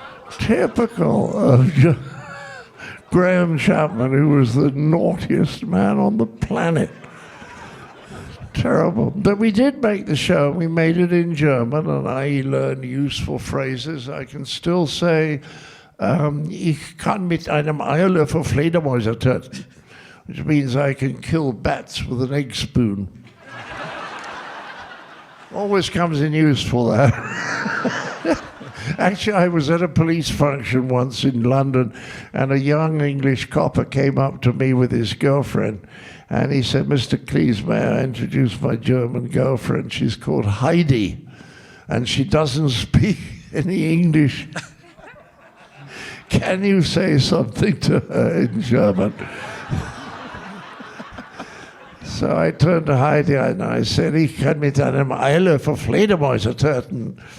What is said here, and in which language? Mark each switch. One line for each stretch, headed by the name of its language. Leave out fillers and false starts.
English: Typical of Graham Chapman, who was the naughtiest man on the planet. Terrible. But we did make the show. We made it in German, and I learned useful phrases. I can still say,
German: ich kann mit einem Eierlöffel Fledermäuse töten,
English: which means I can kill bats with an egg spoon. Always comes in useful, that. Actually, I was at a police function once in London, and a young English copper came up to me with his girlfriend, and he said, Mr. Cleese, may I introduce my German girlfriend? She's called Heidi, and she doesn't speak any English. Can you say something to her in German? So I turned to Heidi and I said,
German: ich kann mit einem Eierlöffel Fledermäuse töten.